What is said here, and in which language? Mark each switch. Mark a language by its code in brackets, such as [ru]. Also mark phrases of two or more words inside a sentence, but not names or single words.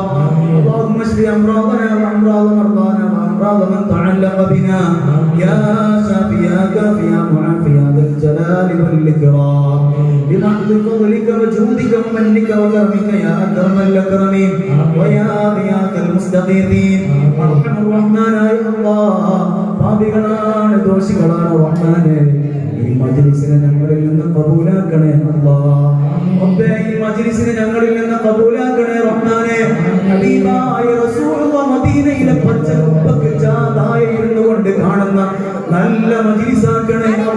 [ar] اللهم اشف أمراضنا وأمراض مرضانا وأمراض من تعلق بنا يا شافي يا كافي يا معافي يا ذا الجلال والإكرام بمحض فضلك وجودك ومنك وكرمك يا أكرم الأكرمين ويا غياث المستغيثين أرحم الرحمن يا الله [ml] പാപികളാണ് ദോഷികളാണ് റഹ്മാനേ ഈ മജ്ലിസിനെ ഞങ്ങളിൽ നിന്ന് ഖബൂലാക്കണേ അല്ലാഹ് റബ്ബേ ഈ മജ്ലിസിനെ ഞങ്ങളിൽ നിന്ന് ഖബൂലാക്കണേ റഹ്മാനേ ഹബീബായ റസൂലുള്ളാഹ് മദീനയിലെ പച്ചക്കുപ്പക്ക് ചാതായി ഇരുന്നുകൊണ്ട് കാണുന്ന നല്ല മജ്ലിസാക്കണേ